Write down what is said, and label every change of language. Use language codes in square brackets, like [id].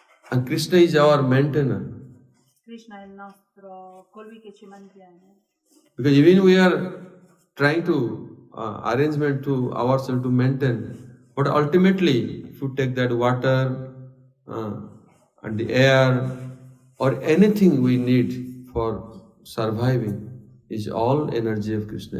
[en] And Krishna is our maintainer. [it] Krishna è il nostro, colui che ci mantiene. [en] Because even we are trying to arrangement to ourselves to maintain, but ultimately, if you take that water and the air or anything we need for surviving, is all energy of Krishna.